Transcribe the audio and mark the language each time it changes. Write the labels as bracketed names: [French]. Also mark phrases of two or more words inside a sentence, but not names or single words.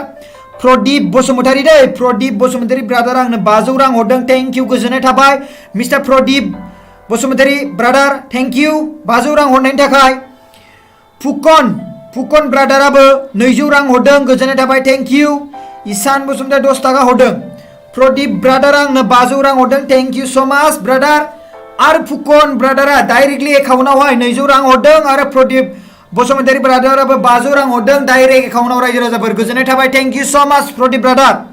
[Bodo] प्रदीप बसुमतारि दे, प्रदीप बसुमतारि ब्रादार आंनो 500 रां हरदों, [English] thank you, [Bodo] गोजोननाय थाबाय मिस्टार प्रदीप बसुमतारि ब्रादार, [English] thank you [Bodo] 500 रां हरनायनि थाखाय। फुकन ब्रादाराबो 200 रां हरदों, गोजोननाय थाबाय, [English] thank you. [Bodo] ईशान बसुमतारि 10 टाका हरदों। प्रदीप ब्रादार आंनो 500 रां हरदों, [English] thank you so much brother. [Bodo] आरो फुकन ब्रादारा डाइरेक्टलि एकाउन्टआवहाय 200 रां हरदों, आरो प्रदीप बसुमतारि ब्रादाराबो 500 रां हरदों [English] direct account. [Bodo] रायजो राजाफोर गोजोननाय थाबाय, [English] thank you so much Pradeep brother.